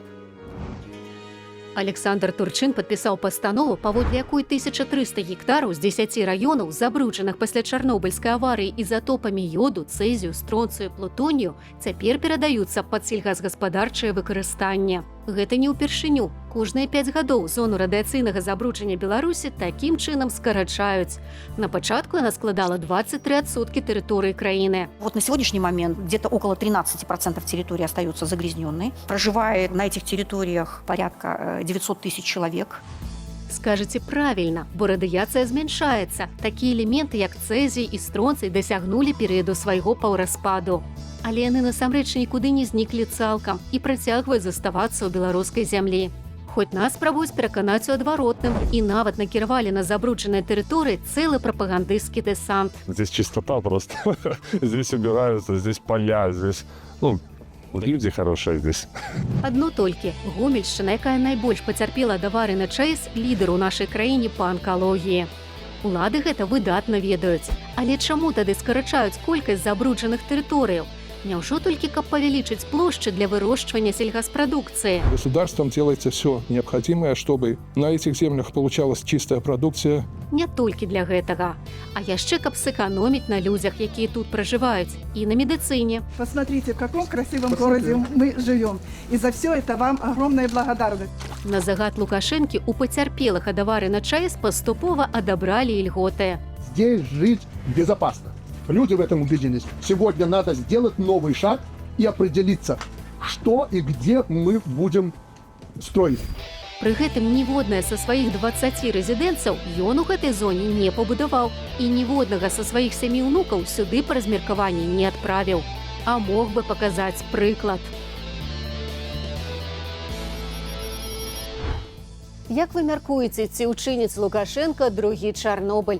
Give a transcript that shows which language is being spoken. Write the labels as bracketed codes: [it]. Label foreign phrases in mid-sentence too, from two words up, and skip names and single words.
[be] Александр Турчин падпісаў пастанову, паводле якой 1300 гектараў з 10 раёнаў, забруджаных пасля чарнобыльскай аварыі ізатопамі йоду, цэзію, стронцыю, плутонію, цяпер перадаюцца пад сельгасгаспадарчае выкарыстанне. Гэта не ўпершыню. Кожныя 5 гадоў зону радыяцыйнага забруджання Беларусі такім чынам скарачаюць. На пачатку яна складала 23% тэрыторыі краіны. [ru] Вот на сегодняшний момент где-то около 13% территории остаются загрязненной. Проживает на этих территориях порядка 900 тысяч человек. [be] Скажаце правільна, бо радыяцыя змяншаецца. Такія элементы, як цэзій і стронцый, дасягнулі перыяду свайго паўраспаду. Але яны насамрэч нікуды не зніклі цалкам і працягваюць заставацца ў беларускай зямлі. Хоць нас спрабуюць пераканаць у адваротным і нават накіравалі на забруджаныя тэрыторыі цэлы прапагандысцкі дэсант. [ru] Здесь чистота просто. Здесь убираются, здесь поля, здесь Люди хорошие здесь. [be] Адно толькі Гомельшчына, якая найбольш пацярпела ад аварыі на ЧАЭС, лідар у нашай краіне па анкалогіі. Улады гэта выдатна ведаюць. Але чаму тады скарачаюць колькасць забруджаных тэрыторыяў? Няўжо толькі каб павялічыць плошчы для вырошчвання сельгаспрадукцыі? [ru] Государством делается все необходимое, чтобы на этих землях получалась чистая продукция. [be] Не толькі для гэтага, а яшчэ каб сэканоміць на людзях, якія тут пражываюць, і на медыцыне. [ru] Посмотрите, в каком красивом городе мы живем. И за все это вам огромная благодарность. [be] На загад Лукашэнкі у пацярпелых ад аварыі на ЧАЭС паступова адабралі ільготы. [ru] Здесь жить безопасно. Люди в этом убедились. Сегодня надо сделать новый шаг и определиться, что и где мы будем строить. [be] Пры гэтым ніводная са сваіх 20 рэзідэнцаў ён у гэтай зоне не пабудаваў і ніводнага са сваіх 7 унукаў сюды па размеркаванні не адправіў. А мог бы паказаць прыклад. Як вы мяркуеце, ці ўчыніць Лукашенко другі Чарнобыль?